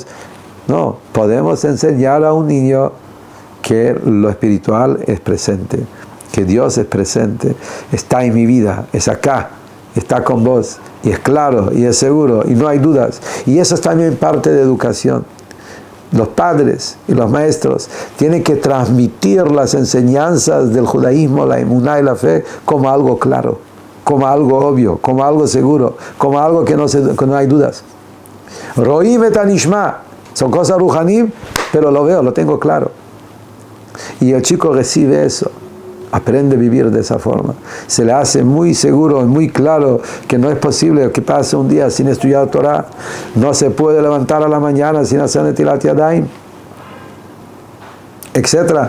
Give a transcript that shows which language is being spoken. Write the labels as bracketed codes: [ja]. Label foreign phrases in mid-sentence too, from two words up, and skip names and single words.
[es] No, podemos enseñar a un niño que lo espiritual es presente, que Dios es presente, está en mi vida, es acá, está con vos, y es claro, y es seguro, y no hay dudas. Y eso es también parte de educación. Los padres y los maestros tienen que transmitir las enseñanzas del judaísmo, la emuná y la fe, como algo claro, como algo obvio, como algo seguro, como algo que no hay dudas. [he] רואים את הנשמה, [es] son cosas ruhanim, pero lo veo, lo tengo claro. Y el chico recibe eso, aprende a vivir de esa forma. Se le hace muy seguro y muy claro que no es posible que pase un día sin estudiar Torah. No se puede levantar a la mañana sin hacer [he] נטילת ידיים, [es] etc.